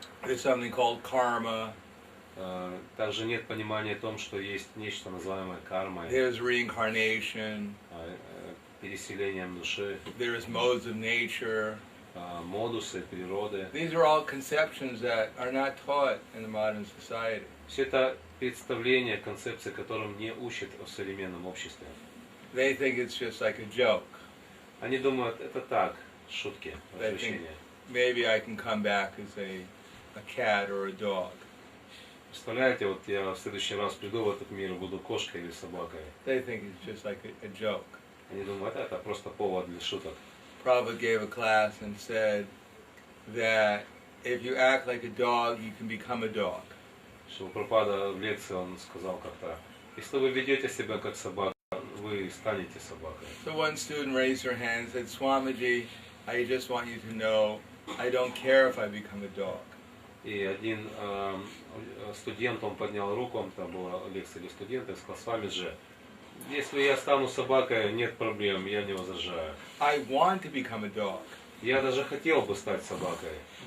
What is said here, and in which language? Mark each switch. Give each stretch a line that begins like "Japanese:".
English: There's something called karma.
Russian: Также нет понимания о том, что есть нечто называемое кармой.
English: There's reincarnation.
Russian: Переселением души.
English: There's modes of nature.
Russian: Модусы природы.
English: These are all conceptions that are not taught in the modern society.
Russian: Все это представления, концепции, которым не учат в современном обществе.
English: They think it's just like a joke.
Russian: Они думают, это так, шутки, развлечения.
English: Maybe I can come back as a cat or a dog.
Russian: Представляете, вот я в следующий раз приду в этот мир и буду кошкой или собакой.
English: They think it's just like a joke.
Russian: Они думают, это просто повод для шуток.
English: Prabhupada gave a class and said that if you act like a dog, you can become a dog.
Russian: Что Прабхупада в лекции он сказал как-то, если вы ведете себя как собака, вы станете собакой.
English: So one student raised her hand and said, Swamiji, I just want you to know, I don't care if I become a dog.
Russian: И один студент, он поднял руку, там была лекция для студента, и сказал, Свамиджи, Если я стану собакой, нет проблем, я не возражаю.
English: I want to become a dog.
Russian: Я даже хотел бы стать собакой.